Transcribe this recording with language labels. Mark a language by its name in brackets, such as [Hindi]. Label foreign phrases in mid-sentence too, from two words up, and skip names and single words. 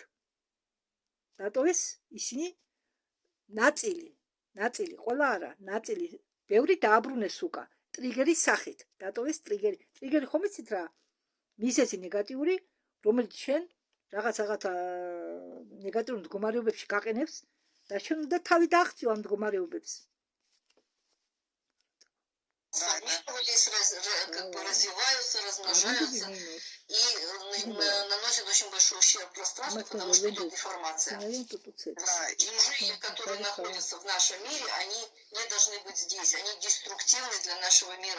[Georgian] დატოვეს ისინი ნაწილი, ყველა არა, ნაწილი, ბევრი დააბრუნეს უკა, ტრიგერის სახით. დატოვეს ტრიგერი. ტრიგერი ხომ იცით რა? მიზეზი ნეგატიური, რომელიც შენ რაღაც ნეგატიურ მდგომარეობებში გაყენებს და შენ უნდა თავი დააღწიო ამ მდგომარეობებს. [Russian] Они как бы развиваются, размножаются и наносят очень большой ущерб пространству, потому что идет деформация. Да, и жители, которые находятся в нашем мире, они не должны быть здесь, они деструктивны для нашего мира.